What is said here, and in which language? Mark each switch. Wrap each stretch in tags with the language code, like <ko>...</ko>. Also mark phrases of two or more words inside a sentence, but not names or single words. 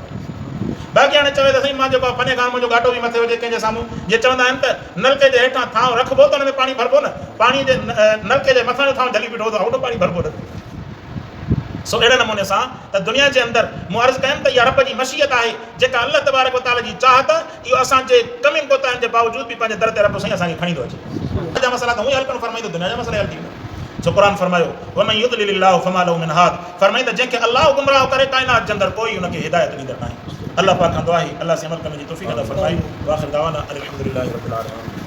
<sd>बाक़ी हाणे चवे त साईं मां जेको आहे फने खां मुंहिंजो घाटो बि मथे हुजे कंहिंजे साम्हूं, जीअं चवंदा आहिनि त नलके जे हेठां थांव रखिबो त हुन में पाणी भरिबो न, पाणी जे नलके जे मथां जो थांव जली बीठो त होॾो पाणी भरिबो न। सो अहिड़े नमूने सां त दुनिया जे अंदरि मूं अर्ज़ु कयमि त इहा रब जी मशीयत आहे, जेका</sd> <ar>الله تبارك وتعالى</ar> <sd>जी चाहत, इहो असांजे कमियुनि कोताहियुनि जे बावजूद बि पंहिंजे दर ते रब साईं असांखे खणी थो अचे। जा मसला त हूअं ई हल करणु फरमाईंदो, दुनिया जा मसला हल थी वेंदा। सो क़ुर फरमायो</sd> <ar>ومن يضلل الله فما له من هاد,</ar> <sd>फरमाईंदा जंहिंखे अल्लाह गुमराह करे काइनात जे अंदरि कोई हुनखे हिदायत ॾींदड़ न आहे। अल्लाह पाक खां दुआ आहे अल्लाह से अमल करण जी तौफ़ीक़ अता फरमाए।</sd> <ar>وآخر دعوانا الحمد لله رب العالمين.</ar>